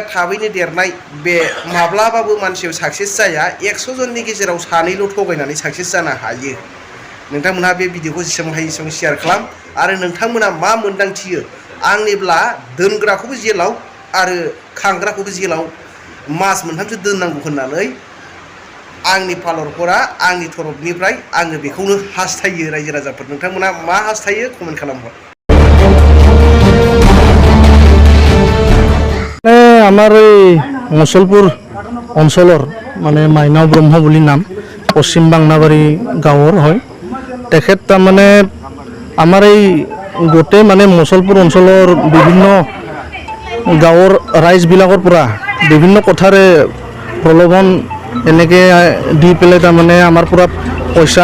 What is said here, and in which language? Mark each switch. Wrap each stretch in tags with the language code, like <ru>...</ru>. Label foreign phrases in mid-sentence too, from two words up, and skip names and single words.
<brx>थाबैनो देरनाय बे माब्लाबाबो मानसियाव साक्सेस जाया 100 जननि गेजेराव सानैल' थगायनानै साक्सेस जानो हायो नोंथांमोनहा बे भिडिअखौ जेसेबां हायो एसेबां शेयार खालाम आरो नोंथांमोना मा मोन्दांथियो आंनिब्ला दोनग्राखौबो जेलाव आरो खांग्राखौबो जेलाव मास मोनथामसो दोननांगौ होननानै आंनि पालरफोरा आंनि तरफनिफ्राय आङो बेखौनो हास्थायो रायजो राजाफोर नोंथांमोना मा हास्थायो कमेन्ट खालामहर</brx> <as>আমার এই মুছলপুর অঞ্চলৰ মানে মাইনাও ব্ৰহ্ম বুলি নাম পশ্চিম বাংনাবাৰী গাঁৱৰ হয় তেখেত তাৰমানে আমাৰ এই গোটেই মানে মুছলপুৰ অঞ্চলৰ বিভিন্ন গাঁৱৰ ৰাইজবিলাকৰ পৰা বিভিন্ন কথাৰে প্ৰলোভন এনেকৈ দি পেলাই তাৰমানে আমাৰ পৰা পইচা</as>